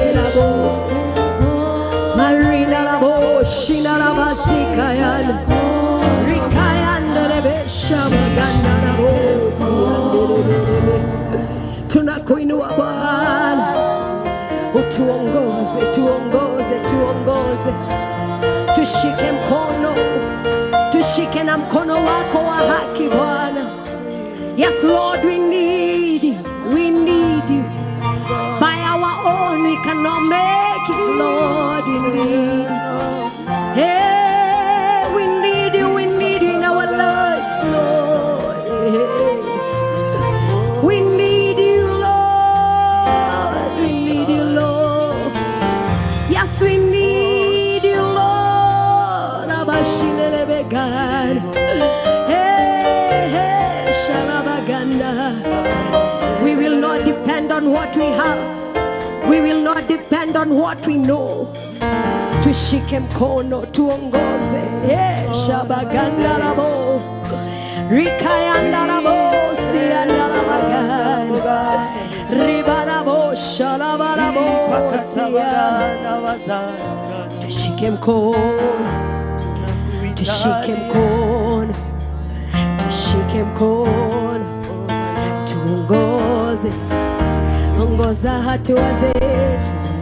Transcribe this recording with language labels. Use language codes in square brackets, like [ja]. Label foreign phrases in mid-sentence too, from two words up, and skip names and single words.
[sw] labo. Marina labo, shina labasikayan. Rikayanda lebe shamaganda labo. Tunakuinua Bwana, utuongoze, tuongoze, tuongoze. Tushike mkono, tushike na mkono wako wa haki Bwana. [en] Yes Lord, we need you, we need you. By our own we cannot make it, Lord, we need you. Hey, we need you in our lives, Lord. Hey. We need you, Lord, we need you, Lord. Yes, we need you, Lord. Abashinelebegan. Hey, hey, shalabaganda. We will not depend on what we have. We will not depend on what we know. [sw] Tushike mkono, tuongoze. Hey, shabaganda labo. Rikayanda labo, sianda labagan. Ribarabo, shalabarabo, siya. Tushike mkono, tushike mkono, tushike mkono, tuongoze, ongoza hatua zetu.